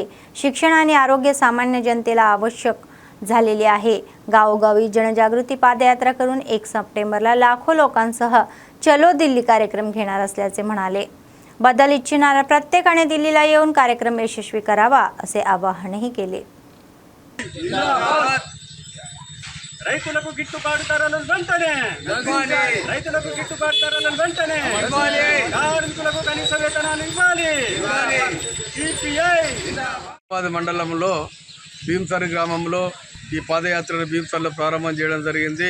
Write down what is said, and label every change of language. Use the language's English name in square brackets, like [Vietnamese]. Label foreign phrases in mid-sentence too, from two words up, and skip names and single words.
[Marathi] शिक्षण आणि आरोग्य सामान्य जनतेला आवश्यक झालेले आहे. गावोगावी जनजागृती पादयात्रा करून 1 सप्टेंबरला लाखो लोकांसह चलो दिल्ली कार्यक्रम घेणार असल्याचे म्हणाले. बदल इच्छिणाऱ्या प्रत्येकाने दिल्लीला येऊन कार्यक्रम यशस्वी करावा असे आवाहनही केले. [Telugu] రైతులకు గిట్టుబాటు ధరలను వెంటనే రైతులకు గిట్టుబాటు ధరలను వెంటనే కార్మికులకు కనీస వేతనాలు ఇవ్వాలి. మండలంలో భీమసరి గ్రామంలో ఈ పాదయాత్రను భీమసరిలో ప్రారంభం చేయడం జరిగింది.